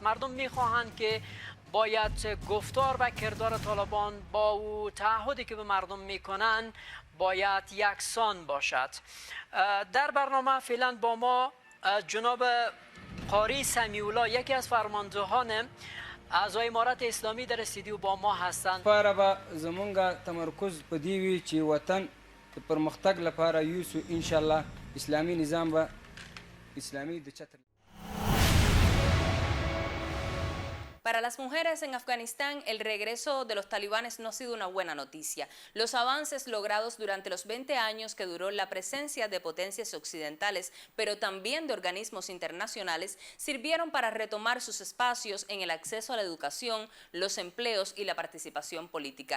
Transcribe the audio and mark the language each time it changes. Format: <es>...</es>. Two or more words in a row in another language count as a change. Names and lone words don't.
<fa>مردم میخواهند که باید گفتار و کردار طالبان با او تعهدی که به مردم میکنن باید یکسان باشد. در برنامه فعلا با ما جناب قاری سمیولا، یکی از فرماندهان اعضای امارت اسلامی در استودیو با ما هستند.</fa> <ps>لپاره به زمونږ تمرکز په دې وي چې وطن د پرمختګ لپاره یوسو</ps> <ar>ان شاء الله</ar> <ps>اسلامي نظام به اسلامي د چتر.</ps> <es>Para las mujeres en Afganistán, el regreso de los talibanes no ha sido una buena noticia. Los avances logrados durante los 20 años que duró la presencia de potencias occidentales, pero también de organismos internacionales, sirvieron para retomar sus espacios en el acceso a la educación, los empleos y la participación política.</es>